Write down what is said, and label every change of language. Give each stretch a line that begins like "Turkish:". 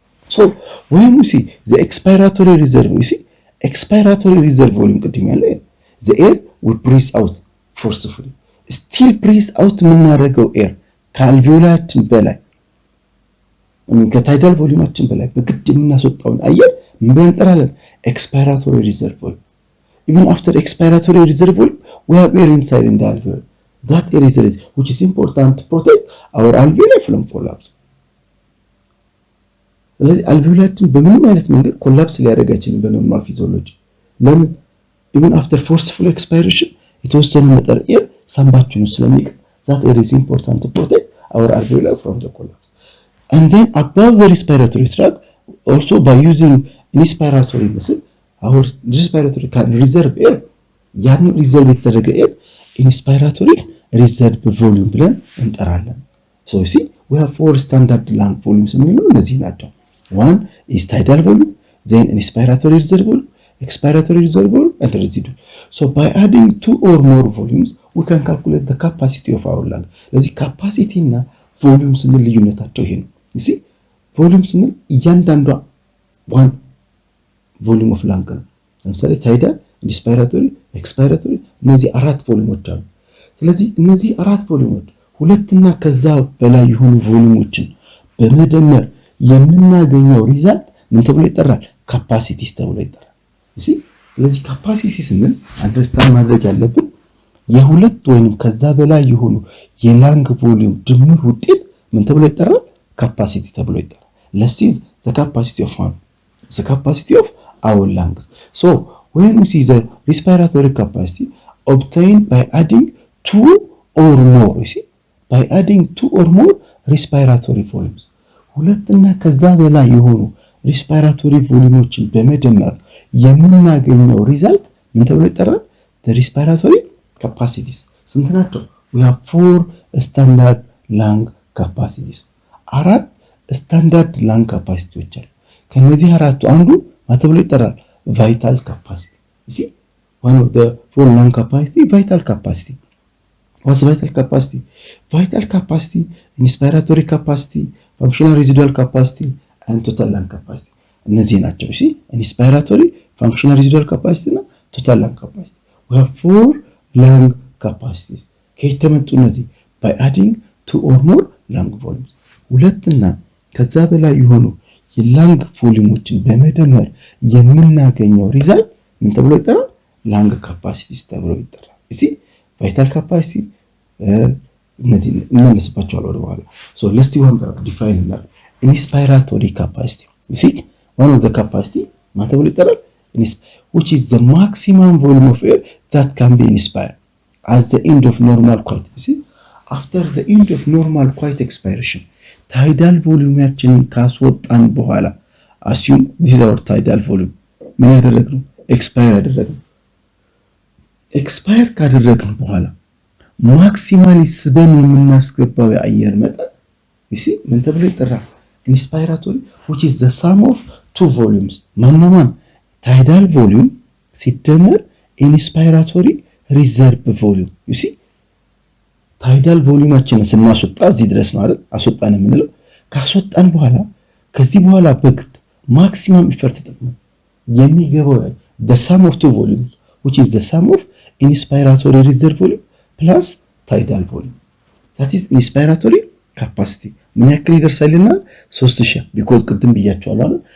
English: So when you see the expiratory reserve, you see expiratory reserve volume
Amharic: ቅድም ያለው
English: the air we breathe out forcefully still breathe out
Amharic: የምናደርገው ኤር ከአልቬኦላችን በላይ ከታይዳል ቮሊዩማችን በላይ በግድ የምናስወጣውን አየር ምን ብለን እንጠራለን?
English: expiratory reserve volume. Even after expiratory reserve volume we have air inside in the alveoli. That air is which is important to protect our alveoli from collapse.
Amharic: ስለዚህ አልቬኦላችን በምንም አይነት መንገድ ኮላፕስ ሊያደርግ አይችልም በኖርማል ፊዚዮሎጂ። ለምን?
English: even after forceful expiration
Amharic: የተወሰነ መጠን ኤር ሳምባችን ውስጥ ስለሚቀር
English: that air is important to protect our alveoli from the collapse. And then above the respiratory tract also by using inspiratory muscle our respiratory can reserve air.
Amharic: ያን ሪዘርቭ የተደረገ ኤር
English: inspiratory reserve volume
Amharic: ብለን እንጠራለን።
English: So you see we have four standard lung volumes
Amharic: የሚለው እነዚህ ናቸው።
English: One is tidal volume, then inspiratory reserve volume, expiratory reserve volume, and residual. So by adding two or more volumes, we can calculate the capacity of our lung.
Amharic: ስለዚህ capacity እና volume ስንል ልዩነታቸው ይሄ ነው። you see volume ስንል እያንዳንዷ
English: one volume of lung
Amharic: ነው። ለምሳሌ tidal፣ inspiratory፣ expiratory እነዚህ አራት ቮሊዩሞች አሉ። ስለዚህ እነዚህ አራት ቮሊዩሞች ሁለትና ከዛ በላይ የሆኑ ቮሊዩሞችን በመደመር የምናገኘው ሪዛልት ምን ተብሎ ይጠራል? ካፓሲቲስ ተብሎ ይጠራል። እሺ ስለዚህ ካፓሲቲ ስንል አንደርስታንድ ማድረግ ያለብን የሁለት ወይንም ከዛ በላይ የሆኑ የላንግ ቮሊዩም ድምር ውጤት ምን ተብሎ ይጠራል? ካፓሲቲ ተብሎ ይጠራል።
English: let's see the capacity of one, the capacity of our lungs. So when we see the respiratory capacity obtained by adding two or more, you see by adding two or more respiratory volumes
Amharic: ሁለትና ከዛ በላይ የሆኑ ሪስፓይራቶሪ ቮሊዩሞችን በመደመር የምናገኘው ሪዛልት ምን ተብሎ ይጠራል? the respiratory capacities። ስንት ናቸው?
English: we have four standard lung capacities።
Amharic: አራት ስታንዳርድ ላንግ ካፓሲቲዎች አሉ። ከነዚህ አራቱ አንዱ ምን ተብሎ ይጠራል?
English: vital capacity። you see one of the four lung capacity vital capacity. What's vital capacity? Vital capacity, inspiratory capacity, functional residual capacity, and total lung capacity.
Amharic: እነዚህ ናቸው። እሺ
English: inspiratory, functional residual capacity እና total lung capacity. We have four lung capacities.
Amharic: ከየት ተመጡ እነዚህ?
English: by adding two or more lung volumes.
Amharic: ሁለትና ከዛ በላይ የሆኑ የላንግ ቮሊዩሞችን በመደመር የምናገኘው ሪዛልት ምን ተብሎ ይጠራል?
English: lung capacities
Amharic: ተብሎ ይጠራል። እሺ
English: vital capacity
Amharic: እነዚህ እንመለስባቸዋለን ወደ በኋላ።
English: so let's see one define እና inspiratory capacity. you see one of the capacity
Amharic: ምን ተብሎ ይጠራል?
English: which is the maximum volume of air that can be inspired at the end of normal quiet. you see after the end of normal quiet expiration tidal volumeያችንን ካስወጣን በኋላ assume this is our tidal volume
Amharic: ምን ያደረግነው? expire ያደረግነው። ኤክስፓየር ካደረግን በኋላ ማክሲማሊ ስበን የምናስገባው የአየር መጠን you see ምን ተብሎ ይጠራል?
English: inspiratory which is the sum of two volumes ማንማን tidal volume ሲደመር inspiratory reserve volume.
Amharic: you see tidal volumeአችንን ስናስወጣ እዚህ ድረስ ነው አይደል? አስወጣን የምንለው ካስወጣን በኋላ ከዚህ በኋላ በግድ ማክሲመም ኢፈርት ተጠቅመን የሚገባው
English: the sum of two volumes which is the sum of inspiratory reserve volume plus tidal volume. that is inspiratory capacity
Amharic: ምን ያክል ይደርሳልና 3000 because ቅድም ብያቸዋለሁ አይደል?